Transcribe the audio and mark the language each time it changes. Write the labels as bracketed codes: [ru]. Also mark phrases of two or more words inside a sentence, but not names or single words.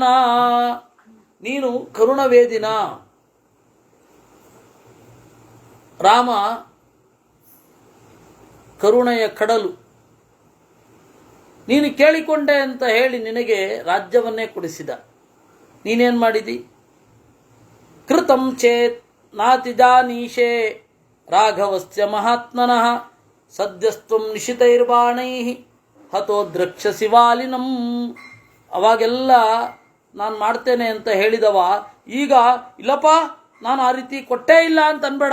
[kn] ನೀನು ಕರುಣವೇದಿನ, ರಾಮ ಕರುಣೆಯ ಕಡಲು. ನೀನು ಕೇಳಿಕೊಂಡೆ ಅಂತ ಹೇಳಿ ನಿನಗೆ ರಾಜ್ಯವನ್ನೇ ಕೊಡಿಸಿದ. ನೀನೇನು ಮಾಡಿದಿ? [sa] ಕೃತಂ ಚೇತ್ ನಾತಿ ಜಾನೀಶೇ ರಾಘವಸ್ಯ ಮಹಾತ್ಮನಃ ಸದ್ಯಸ್ತ್ವಂ ನಿಶಿತೈರ್ಬಾಣೈ ಹತೋ ದ್ರಕ್ಷಸಿ ವಾಲಿನಂ. [kn] ಅವಾಗೆಲ್ಲ ನಾನು ಮಾಡ್ತೇನೆ ಅಂತ ಹೇಳಿದವ ಈಗ ಇಲ್ಲಪ್ಪ ನಾನು ಆ ರೀತಿ ಕೊಟ್ಟೇ ಇಲ್ಲ ಅಂತ ಅನ್ಬೇಡ.